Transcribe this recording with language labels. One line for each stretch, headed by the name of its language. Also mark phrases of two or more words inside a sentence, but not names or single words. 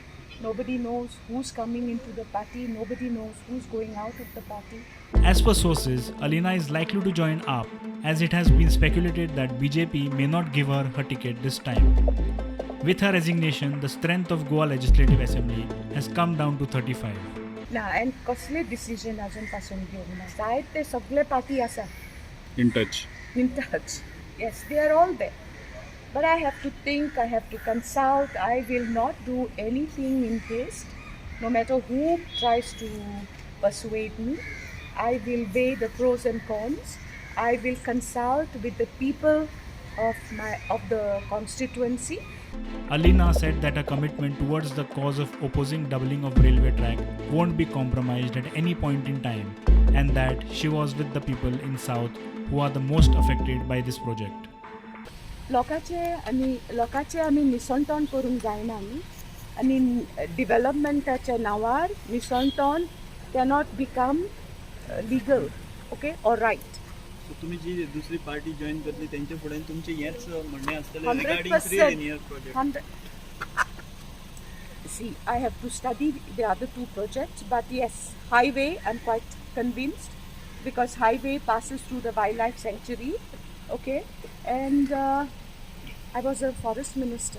English: Nobody knows who's coming into the party, nobody knows who's going out of the party. As per sources, Alina is likely to join AAP, as it has been speculated that BJP may not give her her ticket this time. With her resignation, the strength of Goa Legislative Assembly has come down to 35.
Konkani: ना and कसले decision अजून पासून घेवना जाय ते सगळे party आसा
English: in touch. Yes, they are all there, but I have to think, I have to consult. I will not do anything in haste. No matter who tries to persuade me, I will weigh the pros and cons. I will consult with the people of the constituency. Alina said that her commitment towards the cause of opposing doubling of railway track won't be compromised at any point in time, and that she was with the people in South who are the most affected by this project.
Konkani: लोकांचे आमी निसंतोण करूंक जायना न्ही आनी डेव्हलपमेंटाच्या नांवार निसंतोण
English: cannot become legal okay or right.
Konkani: तुम्ही जी दुसरी पार्टी जॉईन करतली त्यांच्या फुड्यान तुमचे हेच म्हणणे आसतले
English: regarding 3 linear project. See, I have to study the other two projects, but yes, highway I'm quite convinced because highway passes through the wildlife sanctuary, okay, and I was a forest minister.